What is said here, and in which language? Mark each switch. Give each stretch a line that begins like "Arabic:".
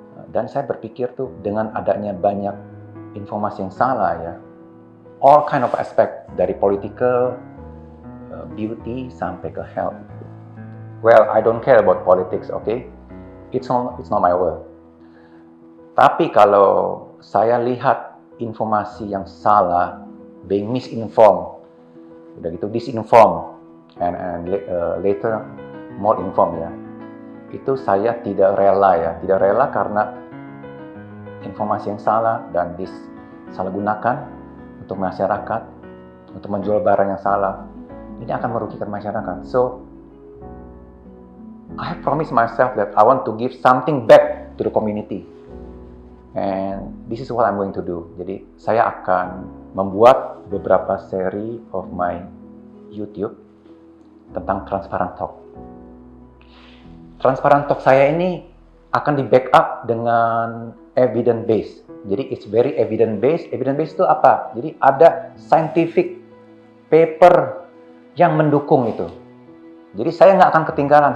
Indonesian: Dan saya berpikir tuh dengan adanya banyak informasi yang salah ya,
English: all kind of aspect
Indonesian: dari
English: political, beauty
Indonesian: sampai ke health.
English: Well, I don't care about politics, okay? It's not my world.
Indonesian: Tapi kalau saya lihat informasi yang salah,
English: being misinformed,
Indonesian: udah gitu disinformed,
English: and later more informed ya.
Indonesian: Itu saya tidak rela karena informasi yang salah dan disalahgunakan untuk masyarakat, untuk menjual barang yang salah. Ini akan merugikan masyarakat.
English: So I have promised myself that I want to give something back to the community. And this is what I'm going to do.
Indonesian: Jadi saya akan membuat beberapa seri
English: of my YouTube
Indonesian: tentang Transparent Talk. Transparent Talk saya ini akan di backup dengan evidence based. Jadi
English: it's very evidence based.
Indonesian: Evidence based itu apa? Jadi ada scientific paper yang mendukung itu. Jadi saya nggak akan ketinggalan.